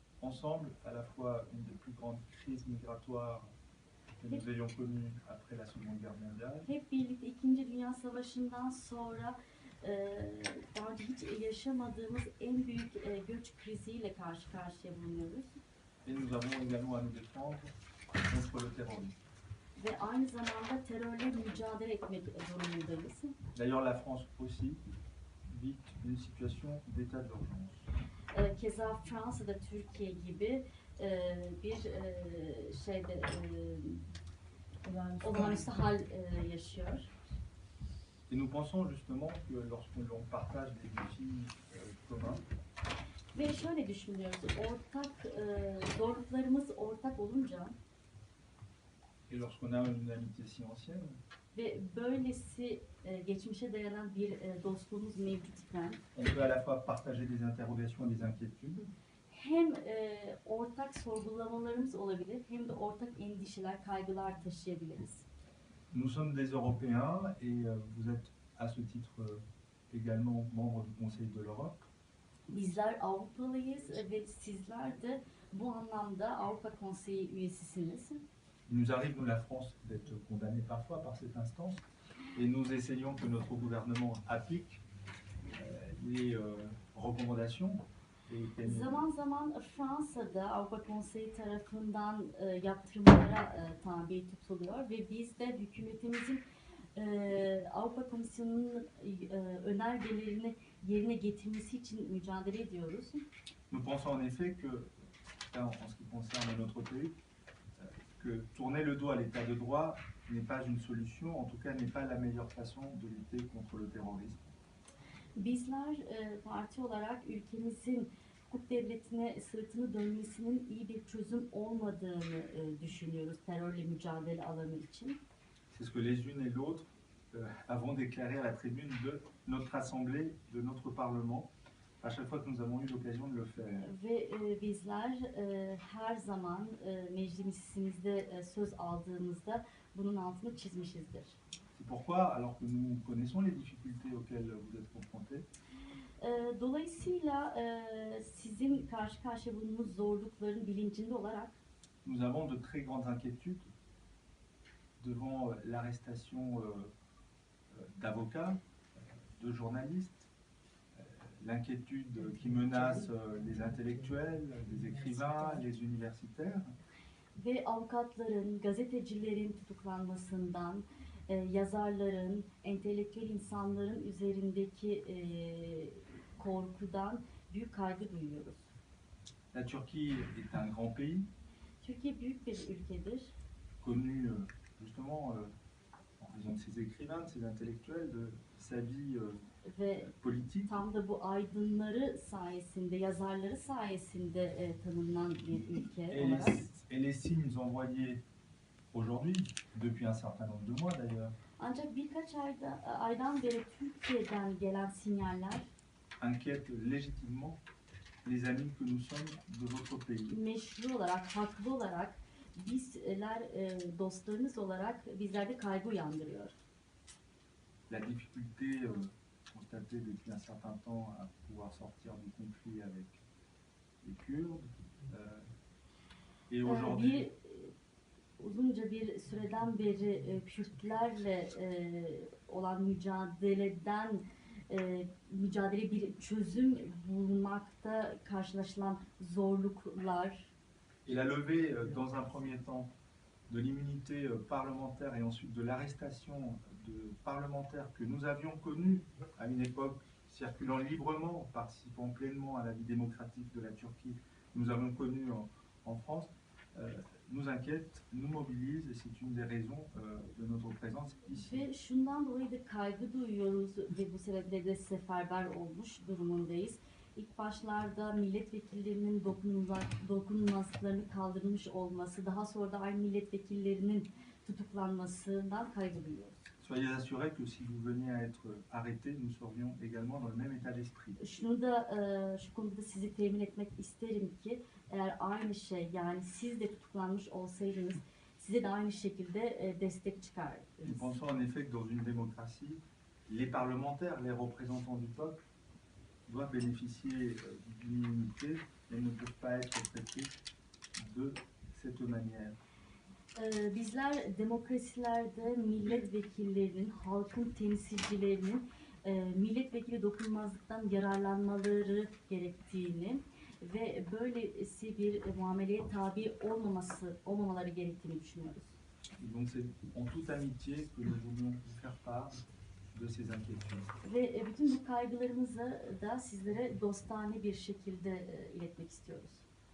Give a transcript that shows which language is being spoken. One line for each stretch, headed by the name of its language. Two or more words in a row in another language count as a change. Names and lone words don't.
French: ensemble à la fois une des plus grandes crises migratoires que nous ayons connues après la Seconde Guerre mondiale.
Turkish: Hep birlikte İkinci Dünya Savaşı'ndan sonra daha önce hiç yaşamadığımız en büyük göç kriziyle karşı karşıya bulunuyoruz.
French: Et nous avons également à nous défendre contre le terrorisme.
Turkish: Ve aynı zamanda terörle mücadele etmek durumundayız.
French: D'ailleurs, la France aussi vit une situation d'état d'urgence.
Turkish: Keza Fransa'da Türkiye gibi bir şeyde olağanüstü hal yaşıyor.
French: Et nous pensons justement que lorsque l'on partage des défis communs,
Turkish: Ve şöyle düşünüyoruz, zorluklarımız ortak olunca
French: et lorsqu'on a une amitié si ancienne,
Turkish: ve böylesi geçmişe dayanan bir dostluğumuz mevcutken
French: on peut à la fois partager des interrogations et des inquiétudes,
Turkish: hem ortak sorgulamalarımız olabilir hem de ortak endişeler, kaygılar taşıyabiliriz.
French: nous sommes des Européens et vous êtes à ce titre également membre du Conseil de l'Europe.
Turkish: Bizler Avrupalıyız ve sizler de bu anlamda Avrupa Konseyi üyesisiniz.
French: Il nous arrive, nous la France, d'être condamnés parfois par cette instance et nous essayons que notre gouvernement applique les recommandations.
Turkish: Zaman zaman Fransa'da Avrupa Konseyi tarafından yaptırımlara tabi tutuluyor ve biz de hükümetimizin Avrupa Komisyonu'nun önergelerini yerine getirmesi için mücadele ediyoruz.
French: Nous pensons en effet que, en ce qui concerne notre pays, que tourner le dos à l'état de droit n'est pas une solution, en tout cas n'est pas la meilleure façon de lutter contre le terrorisme.
Turkish: Bizler parti olarak ülkemizin hukuk devletine sırtını dönmesinin iyi bir çözüm olmadığını düşünüyoruz terörle mücadele alanı için.
French: C'est ce que les unes et l'autre avons déclaré à la tribune de notre assemblée, de notre parlement, à chaque fois que nous avons eu l'occasion de le faire.
Turkish: Ve bizler her zaman meclisimizde söz aldığımızda bunun altını çizmişizdir.
French: C'est pourquoi, alors que nous connaissons les difficultés auxquelles vous êtes confrontés,
Turkish: Dolayısıyla sizin karşı karşıya bulunduğunuz zorlukların bilincinde olarak
French: nous avons de très grandes inquiétudes devant l'arrestation d'avocats, de journalistes, l'inquiétude qui menace les intellectuels, les écrivains, les universitaires.
Turkish: Ve avukatların, gazetecilerin tutuklanmasından, yazarların, entelektüel insanların üzerindeki korkudan büyük kaygı duyuyoruz.
French: La Turquie est un grand pays,
Turkish: Türkiye büyük bir ülkedir.
French: Connu justement en raison de ses écrivains, de ses intellectuels, de sa vie
Turkish: Ve
French: politique.
Turkish: tam da bu aydınları sayesinde, yazarları sayesinde tanınan bir ülke olarak.
French: Et les signes envoyés aujourd'hui, depuis un certain nombre de mois d'ailleurs,
Turkish: Ancak birkaç aydan beri Türkiye'den gelen sinyaller
French: inquiètent légitimement les amis que nous sommes de votre pays.
Turkish: meşru olarak, haklı olarak bizler dostlarınız olarak bizlerde kaygı uyandırıyor.
French: La difficulté constatée depuis un certain temps à pouvoir sortir du conflit avec les Kurdes. Et aujourd'hui,
Turkish: Uzunca bir süreden beri Kürtlerle olan mücadele bir çözüm bulmakta karşılaşılan zorluklar.
French: et la levée dans un premier temps de l'immunité parlementaire et ensuite de l'arrestation de parlementaires que nous avions connus à une époque circulant librement, participant pleinement à la vie démocratique de la Turquie, nous avons connu en France, nous inquiète, nous mobilise et c'est une des raisons de notre présence ici.
Turkish: Ve şundan dolayı da kaygı duyuyoruz ve bu sebeple de seferber olmuş durumundayız. İlk başlarda milletvekillerinin dokunulmazlıklarının kaldırılmış olması, daha sonra da aynı milletvekillerinin tutuklanmasından kaygı duyuyoruz.
French: Soyez assurés que si vous veniez à être arrêtés, nous serions également dans le même état d'esprit.
Turkish: Şu konuda sizi temin etmek isterim ki eğer aynı şey, yani siz de tutuklanmış olsaydınız size de aynı şekilde destek çıkardınız.
French: Nous pensons en effet que dans une démocratie, les parlementaires, les représentants du peuple, doivent bénéficier d'une immunité elles ne peuvent pas être traitées de cette manière.
Turkish: Bizler demokrasilerde milletvekillerinin, halkın temsilcilerinin milletvekili dokunulmazlıktan yararlanmaları gerektiğini ve böylesi bir muameleye tabi olmamaları gerektiğini düşünüyoruz.
French: Et donc c'est en toute amitié que nous voulions vous faire part de ces inquiétudes.
Turkish: Ve bütün bu kaygılarımızı da sizlere dostane bir şekilde iletmek istiyoruz.